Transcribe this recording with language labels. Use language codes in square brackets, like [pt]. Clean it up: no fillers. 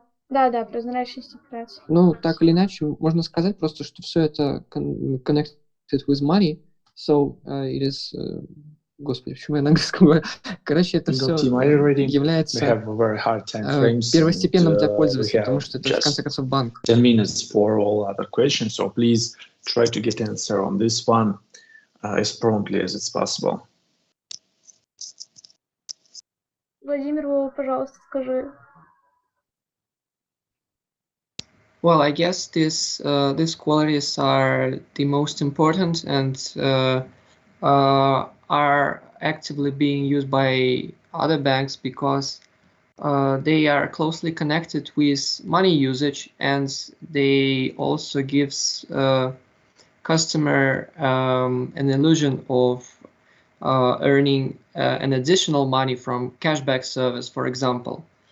[ru] Да, прозрачность операций. Ну, так или иначе, можно сказать просто, что все это [en] connected with money, so it is... [ru] Господи, почему я на английском говорю? Короче, это все является первостепенным для пользователя, потому что это, в конце концов, банк. [en] 10 minutes for all other questions, so please try to get answer on this one as promptly as it's possible. [ru] Владимир, пожалуйста, скажи. [en] Well, I guess these qualities are the most important and are actively being used by other banks because they are closely connected with money usage, and they also gives customer an illusion of earning an additional money from cashback service, for example.